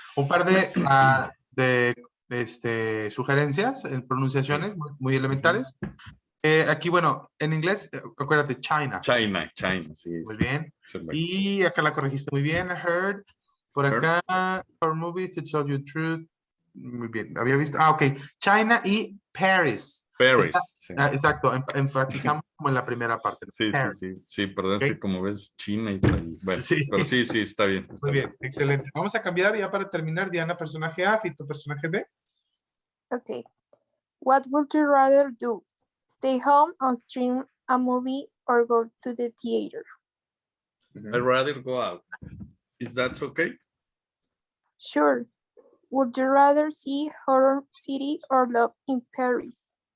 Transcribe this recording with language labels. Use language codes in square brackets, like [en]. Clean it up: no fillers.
[es] Un par de sugerencias en pronunciaciones muy elementales. Aquí, bueno, en inglés, acuérdate, China. China, sí. Muy bien. Correcto. Y acá la corregiste muy bien, heard. Por acá, [en] for movies to tell you the truth. [es] Muy bien, había visto. Ok. China y Paris. Paris. Sí. Exacto, enfatizamos como en la primera parte. Paris. Sí, perdón, [en] Okay. [es] que como ves China y Paris. Bueno, Sí. pero sí, está bien. Muy bien, excelente. Vamos a cambiar ya para terminar. Diana, personaje A, Fito, personaje B. [en] Okay. What would you rather do? Stay home and stream a movie or go to the theater? I'd rather go out. Is that okay? Sure. Would you rather see Horror City or Love in Paris?